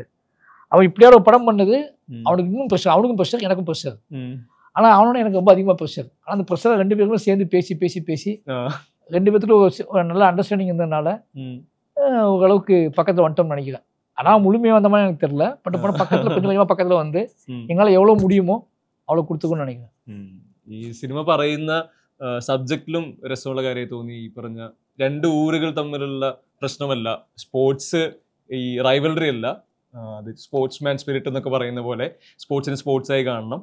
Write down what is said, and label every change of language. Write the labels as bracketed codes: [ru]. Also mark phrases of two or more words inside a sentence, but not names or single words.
[ta] அவன் இப்படியா ஒரு படம் பண்ணது அவனுக்கு இன்னும் ப்ரெஷர், அவனுக்கும் ப்ரெஷர் எனக்கும் ப்ரெஷர். ஆனால் அவனோட எனக்கு ரொம்ப அதிகமாக ப்ரெஷர். ஆனால் அந்த ப்ரெஷரை 2 பேருமே சேர்ந்து பேசி 2 பேத்துக்கும் ஒரு நல்ல அண்டர்ஸ்டாண்டிங் இருந்ததுனால ஓரளவுக்கு பக்கத்தில் வந்துட்டோம்னு நினைக்கிறேன். ஆனால் முழுமையாக வந்த மாதிரி எனக்கு தெரியல, பட் பக்கத்தில் கொஞ்சம் கொஞ்சமாக பக்கத்தில் வந்து எங்களால் எவ்வளோ முடியுமோ അவ்வளോ കൊടുത്തുകൊണ്ട് നിனைக்கிறேன். [ml] ഈ സിനിമ പറയുന്ന സബ്ജക്റ്റിലും രസമുള്ള കാര്യമായി തോന്നി. ഈ പറഞ്ഞ രണ്ട് ഊരുകൾ തമ്മിലുള്ള പ്രശ്നമല്ല, സ്പോർട്സ് ഈ റൈവൽറി അല്ല, അത് [en] sportsman spirit [ml] എന്നൊക്കെ പറയുന്ന പോലെ സ്പോർട്സിനെ സ്പോർട്സായി കാണണം.